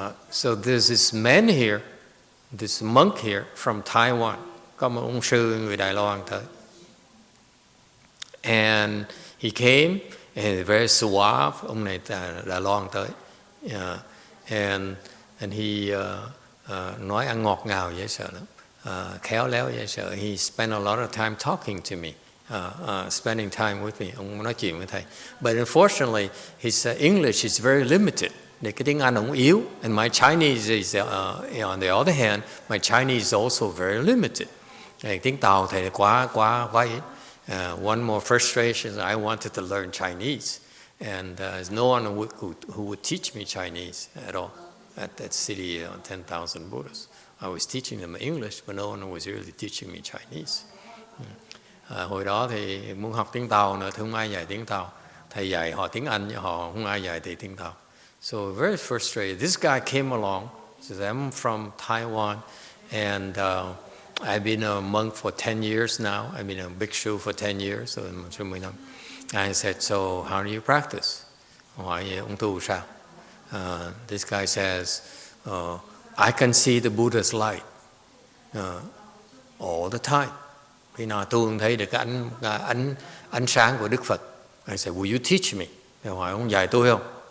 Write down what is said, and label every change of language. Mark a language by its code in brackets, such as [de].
[en] So there's this man here, this monk here from Taiwan. [vi] Có một ông sư người Đài Loan tới. [en] And he came and very suave. [vi] Ông này Đài Loan tới. [en] And he [vi] nói ăn ngọt ngào dễ sợ lắm. Khéo léo dễ sợ. [en] He spent a lot of time talking to me. Spending time with me, [vi] ông nói chuyện với thầy. [en] But unfortunately, his English is very limited. [vi] Cái tiếng Anh ông yếu. [en] And my Chinese is, on the other hand, my Chinese is also very limited. [vi] Tiếng Tàu thầy quá ít. [en] One more frustration is I wanted to learn Chinese, and there's no one who would teach me Chinese at all at that city on 10,000 Buddhists. I was teaching them English, but no one was really teaching me Chinese. [vi] Hồi đó thì muốn học tiếng Tàu nữa, thì không ai dạy tiếng Tàu. Thầy dạy họ tiếng Anh, họ không ai dạy tiếng Tàu. [en] So very frustrated. This guy came along, says, I'm from Taiwan, and I've been a monk for 10 years now. I've been a bhikshu for 10 years, so 10 năm. I said, so how do you practice? [vi] Hỏi ông tu sao? [en] This guy says, I can see the Buddha's light all the time. [vi] Khi nào tôi thấy được cái ánh sáng của Đức Phật. [en] I said, will you teach me? [vi] Thì hỏi ông dạy tôi không?